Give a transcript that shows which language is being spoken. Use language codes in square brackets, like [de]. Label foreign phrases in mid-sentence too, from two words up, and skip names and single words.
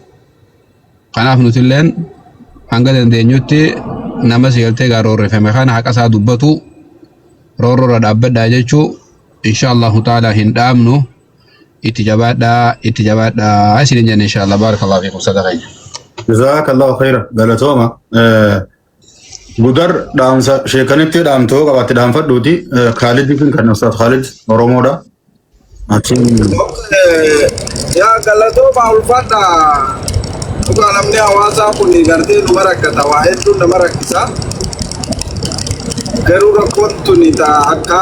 [om] Kanaaf nutilleen hanga dandeenyutti nama seeltee gaa roorrifame kana haqa isaa dubbatu roorroora dhaabbadhaa jechuu [ar] إن شاء الله تعالى [om] hin dhaabnu itti jabaadhaa isin jenne [ar] إن شاء الله بارك الله فيكم [om] sadaqayya. [ar] جزاك الله خيرا قالتوما [om] gudar dhaamsa sheekanitti dhaamtoo qabatte dhaamfadhuuti Khalid fin kan Ustaz Khalid Oromoodha. Achiin yaa galatoo ulfaadha dhugaa namni hawaasaa kun gartee nu marakkata waa hedduun nama rakkisa garuu rakkoon tuni akka